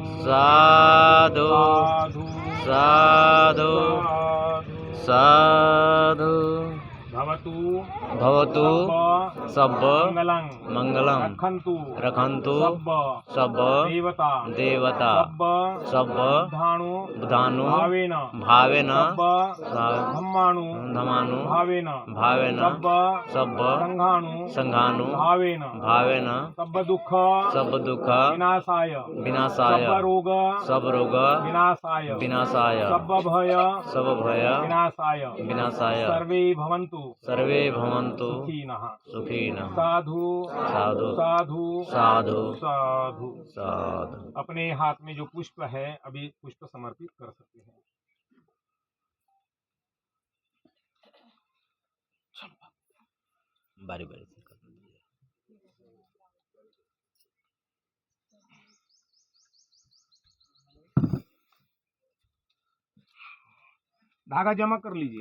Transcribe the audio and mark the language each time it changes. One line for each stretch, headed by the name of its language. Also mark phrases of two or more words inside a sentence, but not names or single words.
Pali: साधु साधु साधु साधु साधु। भवतु भवतु सब सब मंगलं मंगलम् रखन्तु रखन्तु सब सब देवता देवता सब सब बुधाणु बुधानु भावेन भावेन सब धम्माणु धमानु भावेन भावेन सब सब संघाणु संघानु भावेन भावेन सब दुख सब दुख विनाशाय विनाशाय सब रोग विनाशाय विनाशाय सब भय सब भय विनाशाय विनाशाय
Sanskrit: सर्वे भवन्तु सर्वे भवन्तु सुखिनः। सुखिनः।
Pali: साधु साधु साधु साधु साधु। साधु।
Hindi: अपने हाथ में जो पुष्प है अभी पुष्प समर्पित कर सकते हैं। बारी बारी से कर दीजिए। धागा जमा कर लीजिए।